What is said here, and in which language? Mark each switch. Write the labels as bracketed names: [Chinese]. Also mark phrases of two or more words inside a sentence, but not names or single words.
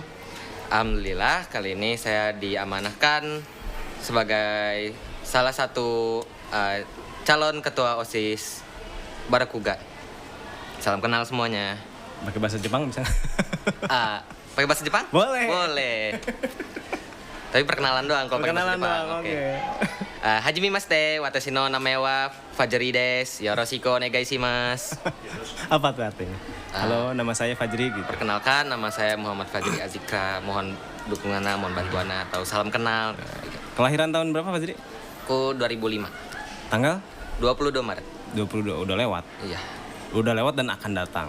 [Indonesian] Alhamdulillah kali ini saya diamanahkan sebagai salah satu calon ketua OSIS Barakuga. Salam kenal semuanya. Pakai bahasa Jepang bisa? Pakai bahasa Jepang? Boleh. Boleh. Tapi perkenalan doang kalau pakai bahasa Perkenalan Jepang. doang, oke. [Japanese] はじめまして、私の名前はFajriです. よろしくお願いします. [Indonesian] Apa tuh artinya? Halo, nama saya Fajri gitu. Perkenalkan, nama saya Muhammad Fajri Azikra. Mohon dukungannya, mohon bantuannya atau salam kenal. Kelahiran tahun berapa Fajri? Aku 2005. Tanggal 22 Maret. 22, udah lewat. Iya. Udah lewat dan akan datang.